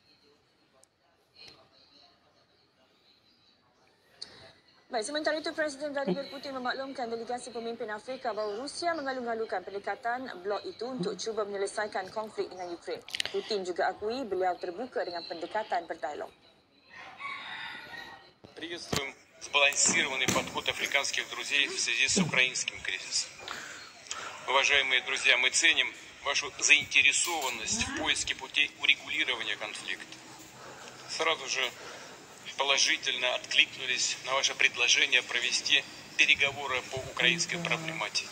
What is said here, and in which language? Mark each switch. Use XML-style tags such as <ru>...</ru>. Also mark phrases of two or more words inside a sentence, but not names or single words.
<ms>Baik, sementara itu Presiden Vladimir Putin memaklumkan delegasi pemimpin Afrika bahawa Rusia mengalu-alukan pendekatan blok itu untuk cuba menyelesaikan konflik dengan Ukraine. Putin juga akui beliau terbuka dengan pendekatan berdialog.</ms> <ru>Приветствуем сбалансированный подход африканских друзей в связи с украинским кризисом. Уважаемые друзья, мы ценим вашу заинтересованность в поиске путей урегулирования конфликта. Сразу же положительно откликнулись на ваше предложение провести переговоры по украинской проблематике.</ru>